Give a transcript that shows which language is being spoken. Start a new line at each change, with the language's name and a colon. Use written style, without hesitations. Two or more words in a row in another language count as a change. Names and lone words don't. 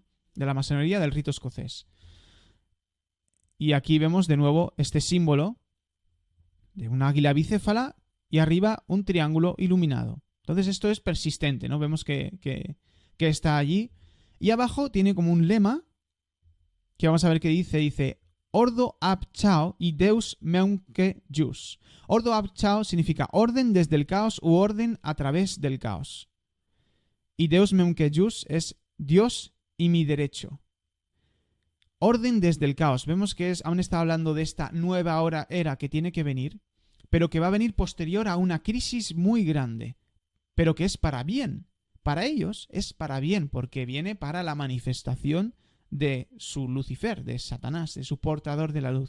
Spanish: De la masonería del rito escocés. Y aquí vemos de nuevo este símbolo de un águila bicéfala y arriba un triángulo iluminado. Entonces esto es persistente, ¿no? Vemos que está allí. Y abajo tiene como un lema que vamos a ver qué dice. Dice:
Latin: Ordo ab chao y Deus meunque jus. Ordo ab chao
Spanish: significa orden desde el caos u orden a través del caos. Y
Latin: Deus meunque jus
Spanish: es Dios y mi derecho. Orden desde el caos. Vemos que aún está hablando de esta nueva era que tiene que venir, pero que va a venir posterior a una crisis muy grande, pero que es para bien. Para ellos es para bien, porque viene para la manifestación de su Lucifer, de Satanás, de su portador de la luz.